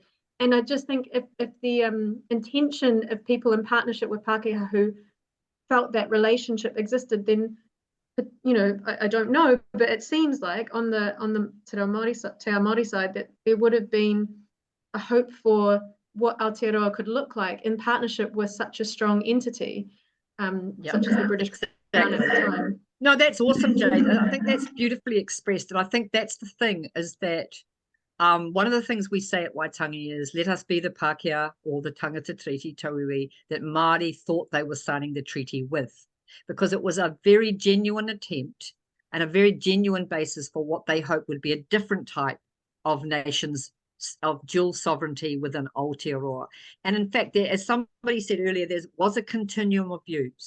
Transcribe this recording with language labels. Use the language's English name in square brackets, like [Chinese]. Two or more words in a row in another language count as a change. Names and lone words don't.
[English] And I just think if the intention of people in partnership with Pākehā who felt that relationship existed, then I don't know, but it seems like on the [Māori] Te Ao Māori [English] side that there would have been a hope for what Aotearoa could look like in partnership with such a strong entity, such as the British Crown at the time. No, that's awesome, Jade. I think that's beautifully expressed, and I think that's the thing, is that one of the things we say at Waitangi is, let us be the Pākehā or the tangata treaty tauiwi that Māori thought they were signing the treaty with, because it was a very genuine attempt and a very genuine basis for what they hoped would be a different type of nations of dual sovereignty within Aotearoa. And in fact, as somebody said earlier, there was a continuum of views.